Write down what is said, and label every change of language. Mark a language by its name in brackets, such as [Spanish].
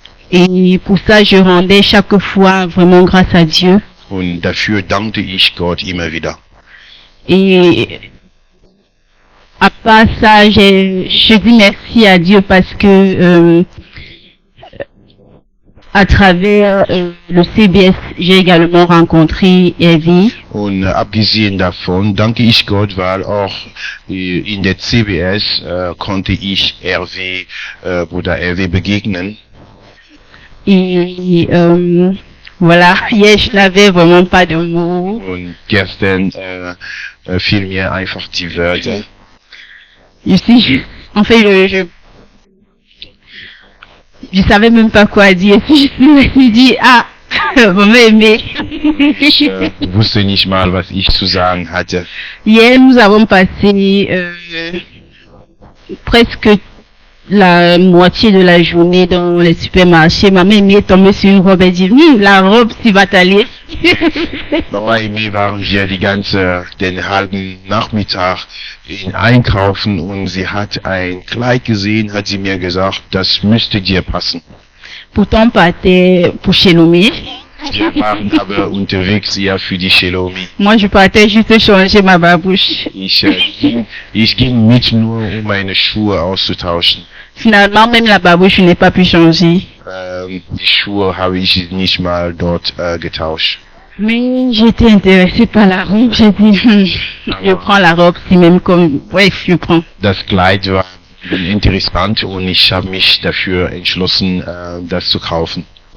[French] Et pour ça, je rendais chaque fois vraiment grâce à Dieu. [German] Und dafür dankte ich Gott immer wieder. [French] Et à part ça, je dis merci à Dieu parce que à travers le CBS, j'ai également rencontré Evie. [German] Und abgesehen davon danke ich Gott, weil auch in der CBS konnte ich Bruder RW begegnen. [French] Et voilà, hier je n'avais vraiment pas de mots. Und gestern fiel mir einfach die Wörter. En fait, je savais même pas quoi dire. Je me suis dit, ah, vous m'aimez. [German] Ich wusste nicht mal, was ich zu sagen hatte. [French] Hier, nous avons passé presque la moitié de la journée dans les supermarchés. Ma mère est tombée sur une robe et dit, la robe, tu vas t'aller. [German] Bei mir waren wir den halben Nachmittag in Einkaufen und sie hat ein Kleid gesehen, hat sie mir gesagt, das müsste dir passen. [French] Pourtant, on partait pour chez Lomé. [German] Wir waren aber unterwegs eher für die Shelomi. [French] Moi, je partais juste changer ma babouche. [German] Ich ging mit nur, um meine Schuhe auszutauschen. [French] Finalement, même la babouche, je n'ai pas pu changer. [German] Die Schuhe habe ich nicht mal dort getauscht. [French] Mais j'étais intéressée par la robe. J'ai dit, je prends la robe, si même comme, bref, je prends. [German] Das Kleid war interessant und ich habe mich dafür entschlossen, das zu kaufen.